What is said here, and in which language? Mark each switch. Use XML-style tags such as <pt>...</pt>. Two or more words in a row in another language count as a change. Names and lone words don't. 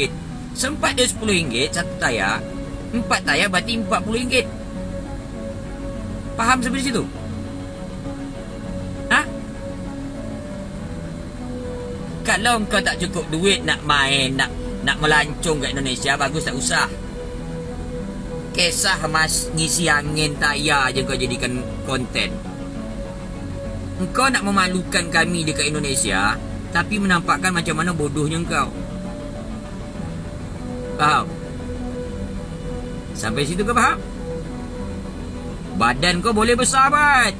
<ms>Sempat dia RM10 satu tayar, 4 tayar berarti RM40. Faham sampai situ? Ha? Kalau kau tak cukup duit nak main, nak melancong kat Indonesia, bagus tak usah. Kisah mas ngisi angin tayar je kau jadikan konten. Engkau nak memalukan kami dekat Indonesia, tapi menampakkan macam mana bodohnya engkau. Faham? Sampai situ kau faham? Badan kau boleh besar, bat.</ms>